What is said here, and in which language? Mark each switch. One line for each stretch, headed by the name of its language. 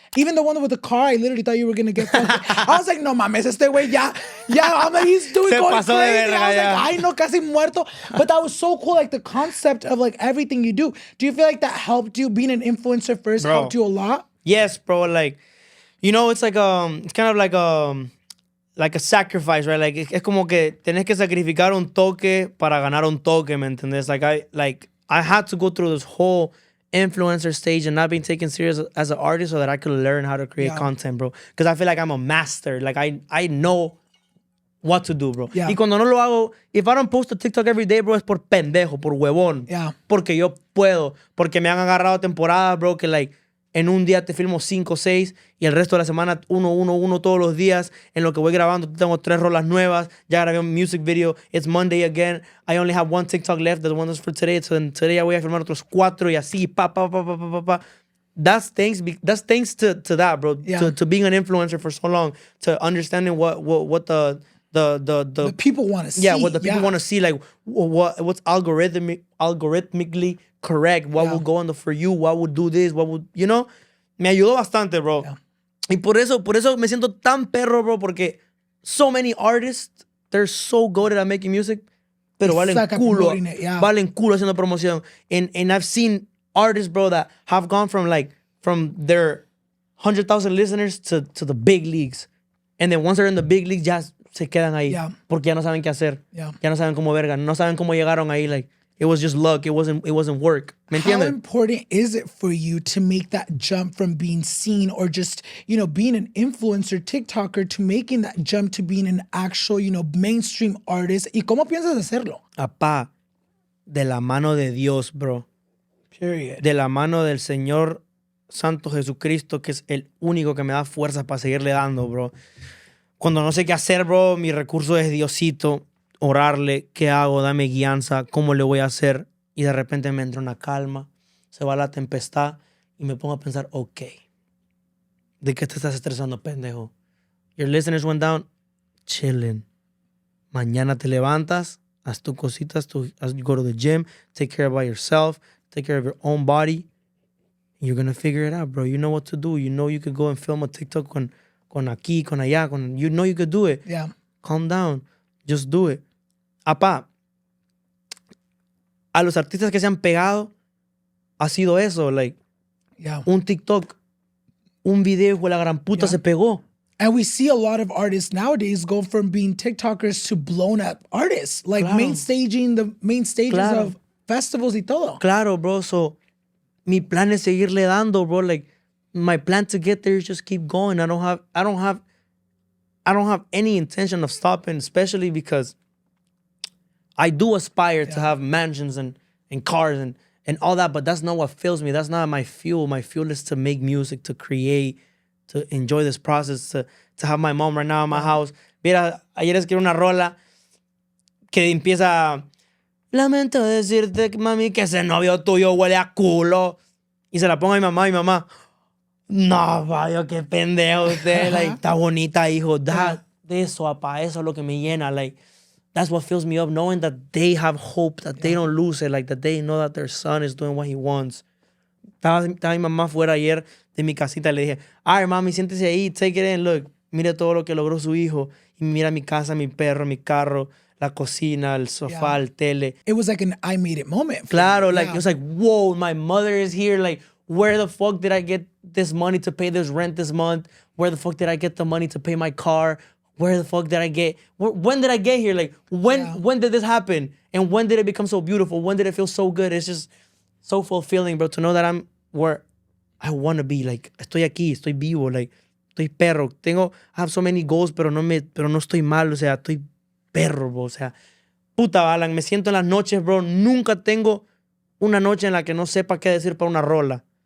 English: Even the one with the car, I literally thought you were gonna get fucked. I was like,
Spanish: no mames, este güey ya,
English: I'm like, he's doing
Spanish: Se
English: going
Spanish: pasó de
English: crazy.
Spanish: verga,
English: I was
Spanish: ya. like, ay no, casi muerto.
English: But that was so cool, like the concept of like everything you do. Do you feel like that helped you? Being an influencer first Bro. helped you a lot? Yes, bro, like, you know, it's like, it's kind of like a sacrifice, right?
Spanish: Like, es como que tenés que sacrificar un toque para ganar un toque, ¿me entendés?
English: Like, I had to go through this whole influencer stage and not being taken serious as an artist so that I could learn how to create content, bro. Because I feel like I'm a master. Like, I know what to do, bro. Yeah.
Spanish: Y cuando no lo hago,
English: if I don't post a TikTok every day,
Spanish: bro, es por pendejo, por huevón.
English: Yeah.
Spanish: Porque yo puedo. Porque me han agarrado temporadas, bro, que like, en un día te filmo 5 o 6 y el resto de la semana uno todos los días. En lo que voy grabando tengo 3 rolas nuevas. Ya grabé un music video.
English: It's Monday again. I only have 1 TikTok left. The one that's for today. So then today
Spanish: ya voy a filmar otros 4 y así. Pa.
English: That's thanks to that, bro. Yeah. To being an influencer for so long. To understanding what the people want to see. Yeah, what the people want to see. Like what's algorithmically correct, what would go on the For You, what would do this, what would, you know,
Spanish: me ayudó bastante, bro. Yeah. Y por eso me siento tan perro, bro, porque
English: so many artists, they're so good at making music,
Spanish: pero valen culo haciendo promoción.
English: And I've seen artists, bro, that have gone from their 100,000 listeners to the big leagues. And then once they're in the big leagues,
Spanish: ya se quedan ahí. Porque ya no saben qué hacer. Ya no saben cómo verga. No saben cómo llegaron ahí, like,
English: it was just luck. It wasn't work.
Spanish: ¿Me entiendes?
English: How important is it for you to make that jump from being seen or just, you know, being an influencer, TikToker, to making that jump to being an actual, you know, mainstream artist?
Spanish: ¿Y cómo piensas hacerlo? Apá, de la mano de Dios, bro.
English: Period.
Spanish: De la mano del Señor Santo Jesucristo, que es el único que me da fuerza para seguirle dando, bro. Cuando no sé qué hacer, bro, mi recurso es Diosito. Orarle, ¿qué hago? Dame guianza, ¿cómo le voy a hacer? Y de repente me entra una calma, se va la tempestad y me pongo a pensar, ok, ¿de qué te estás estresando, pendejo?
English: Your listeners went down, chilling.
Spanish: Mañana te levantas, haz tus cositas,
English: you go to the gym, take care about yourself, take care of your own body. You're going to figure it out, bro. You know what to do. You know you could go and film a TikTok
Spanish: con aquí, con allá,
English: you know you could do it. Yeah. Calm down. Just do it.
Spanish: Apá, a los artistas que se han pegado ha sido eso, like, un TikTok un video hijo de la gran puta se pegó.
English: And we see a lot of artists nowadays go from being TikTokers to blown up artists, like main staging the main stages of festivals
Spanish: y todo. Claro, bro. So, mi plan es seguirle dando, bro.
English: Like, my plan to get there is just keep going. I don't have any intention of stopping, especially because I do aspire to have mansions and cars and all that, but that's not what fills me. That's not my fuel. My fuel is to make music, to create, to enjoy this process, to have my mom right now in my house.
Spanish: Mira, ayer escribí una rola que empieza, lamento decirte, mami, que ese novio tuyo huele a culo. Y se la pongo a mi mamá, no, Fabio, qué pendejo usted. Like, está bonita, hijo. De eso, apa, eso es lo que me llena.
English: Like, that's what fills me up, knowing that they have hope, that they don't lose it, like that they know that their son is doing what he wants.
Spanish: Estaba mi mamá fuera ayer de mi casita y le dije, ay, mami, siéntese ahí,
English: take it in, look,
Spanish: mire todo lo que logró su hijo. Y mira mi casa, mi perro, mi carro, la cocina, el sofá, el tele.
English: It was like an I made it moment. Claro, like, it was like, whoa, my mother is here. Like, where the fuck did I get this money to pay this rent this month? Where the fuck did I get the money to pay my car? Where the fuck did I get? When did I get here? Like, when did this happen? And when did it become so beautiful? When did it feel so good? It's just so fulfilling, bro, to know that I'm where I want to be.
Spanish: Like, estoy aquí, estoy vivo, like, estoy perro.
English: I have so many goals,
Spanish: pero no estoy mal, o sea, estoy perro, bro. O sea, puta, Alan, me siento en las noches, bro. Nunca tengo una noche en la que no sepa qué decir para una rola.